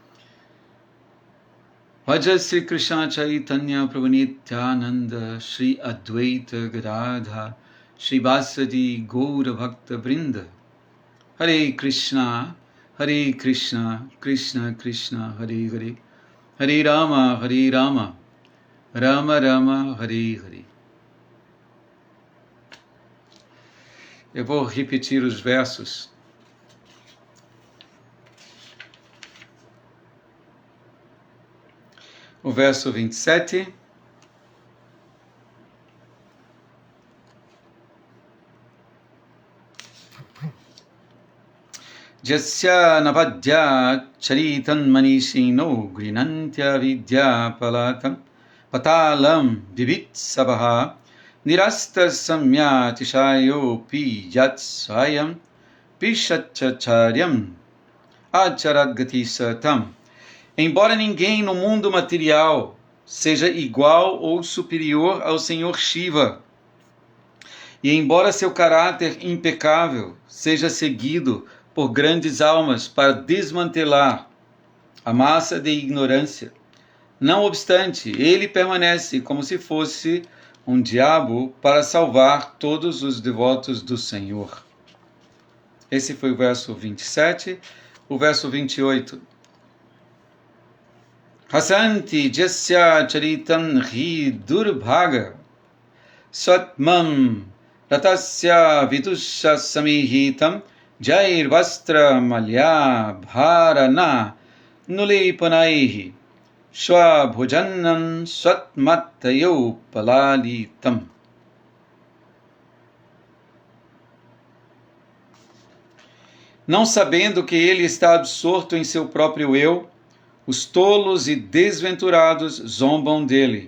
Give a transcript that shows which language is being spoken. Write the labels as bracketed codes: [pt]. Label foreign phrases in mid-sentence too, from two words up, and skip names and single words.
[sa] Bhaja Sri Krishna Chaitanya Prabhu Nityananda Shri Advaita Gadadha Shri Vasadi Gaura Bhakta Vrinda. Hare Krishna, Krishna Krishna, Hare Hare, Hare Rama, Rama Rama, Hare Hare. [pt] Eu vou repetir os versos. O verso 27. [sa] Jasya navadya charitan manishino grinantya vidya patalam divitsabaha nirasta samyatishayo pi yat swayam pishachacharyam acharadgati satam. [pt] Embora ninguém no mundo material seja igual ou superior ao Senhor Shiva, e embora seu caráter impecável seja seguido por grandes almas para desmantelar a massa de ignorância, não obstante, ele permanece como se fosse um diabo para salvar todos os devotos do Senhor. Esse foi o verso 27. O verso 28. [sa] hasanti jasya charitan hi durbhaga satmam ratasya vidusha samihitam jair vastra malya bharana nulipanaihi swabhujanam swatmatayo palalitam. [pt] Não sabendo que ele está absorto em seu próprio eu, os tolos e desventurados zombam dele.